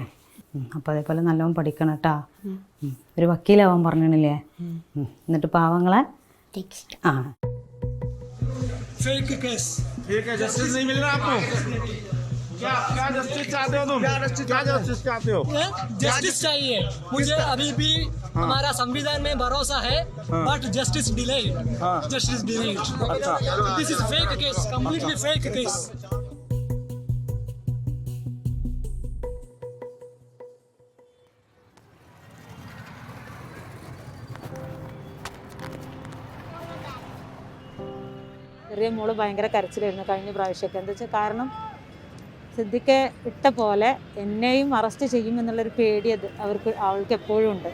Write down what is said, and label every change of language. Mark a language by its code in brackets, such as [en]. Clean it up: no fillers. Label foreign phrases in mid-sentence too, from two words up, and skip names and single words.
[ml] അപ്പോൾ അതേപോലെ നല്ലോണം പഠിക്കണം കേട്ടോ. ഒരു വക്കീലാവാൻ പറഞ്ഞില്ലേ. എന്നിട്ട് പാവങ്ങളെ ആ [hi] जस्टिस नहीं मिल रहा आपको? क्या जस्टिस चाहते हो तुम? क्या जस्टिस चाहते हो? जस्टिस चाहिए मुझे। अभी भी हमारा संविधान में भरोसा है, [en] but justice delayed. justice delayed. this is fake case, completely fake case. [ml] ചെറിയ മോള് ഭയങ്കര കരച്ചിലായിരുന്നു കഴിഞ്ഞ പ്രാവശ്യമൊക്കെ. എന്താ വെച്ചാൽ കാരണം സിദ്ദിഖെ ഇട്ട പോലെ എന്നെയും അറസ്റ്റ് ചെയ്യുമെന്നുള്ളൊരു പേടി അവൾക്ക് എപ്പോഴും ഉണ്ട്.